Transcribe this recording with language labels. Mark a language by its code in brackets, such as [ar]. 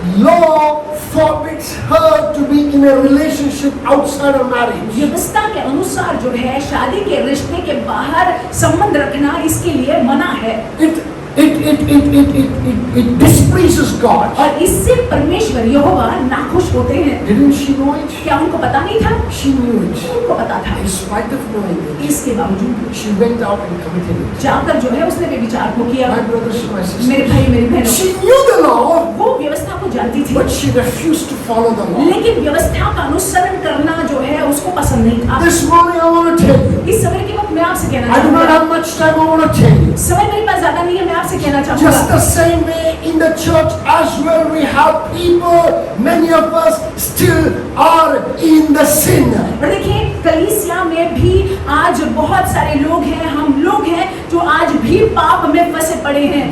[en] Law forbids her to be in a relationship outside of marriage. [hi] व्यवस्था के अनुसार जो है शादी के रिश्ते के बाहर संबंध रखना इसके लिए मना है। [en] It displeases God. [hi] और इससे परमेश्वर यहोवा नाखुश होते हैं। [en] Didn't she know it? [hi] क्या उनको पता नहीं था? [en] She knew it. [hi] उनको पता था। [en] In spite of knowing it, [hi] इसके बावजूद [en] she went out and committed it. [hi] जाकर जो है उसने व्यभिचार को किया। [en] My brothers and my [hi] मेरे भाई [en] sisters, [hi] मेरी बहनों, [en] she knew the law, [hi] वो व्यवस्था को जानती थी, [en] but she refused to follow the law. [hi] लेकिन व्यवस्था का अनुसरण करना जो है उसको पसंद नहीं था। [en] This morning I want to tell you, [hi] इस समय के वक्त मैं आपसे कहना [en] I do not [hi] चाहूँगा, [en] have much time, I want to tell you, [hi] समय मेरे पास ज्यादा नहीं है, मैं आपसे कहना [en] Just [hi] चाहूंगा, [en] the same way in the church as well, we have people, many of us still are in the sin. [hi] और देखिए कलीसिया में भी आज बहुत सारे लोग हैं, हम लोग हैं जो आज भी पाप में फंसे पड़े हैं।